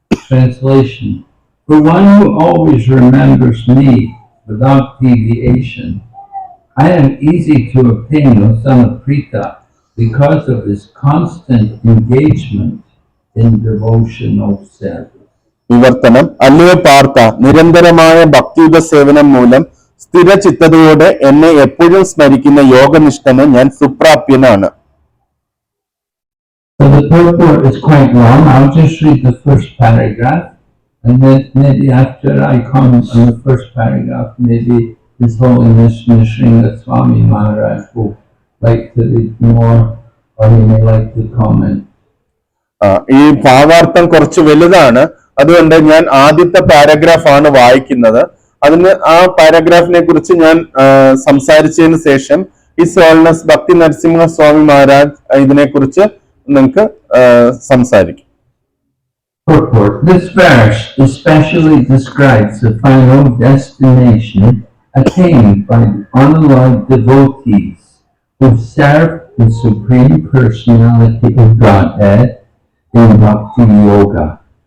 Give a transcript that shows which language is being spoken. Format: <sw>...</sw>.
<en>Translation: For one who always remembers me without deviation, I am easy to obtain, O son of Prita, because of his constant engagement in devotional service.</en> <ml>വിവർത്തനം: അല്ലയോ പാർത്ഥ, നിരന്തരമായ ഭക്തിയുത സേവനം മൂലം സ്ഥിരചിത്തതയോടെ എന്നെ എപ്പോഴും സ്മരിക്കുന്ന യോഗനിഷ്ഠന് ഞാൻ സുപ്രാപ്യനാണ്.</ml> <en>So the purport is quite long. I'll just read the first paragraph, and then maybe after I comment on the first paragraph, maybe His Holiness Nrsimha Swami Maharaj will like to read more, or he may like to comment.</en> <ml>ഈ ഭാവാർത്ഥം കുറച്ച് വലുതാണ്, അതുകൊണ്ട് ഞാൻ ആദ്യത്തെ പാരഗ്രാഫാണ് വായിക്കുന്നത്. അതിന് ആ പാരഗ്രാഫിനെ കുറിച്ച് ഞാൻ സംസാരിച്ചതിന് ശേഷം ഹിസ് ഹോളിനെസ് ഭക്തി നരസിംഹ സ്വാമി മഹാരാജ് ഇതിനെക്കുറിച്ച് നിങ്ങൾക്ക് സംസാരിക്കും.</ml> <en>Purport. This verse especially describes the final destination attained by the unalloyed devotees who serve the Supreme Personality of Godhead in Bhakti Yoga.</en>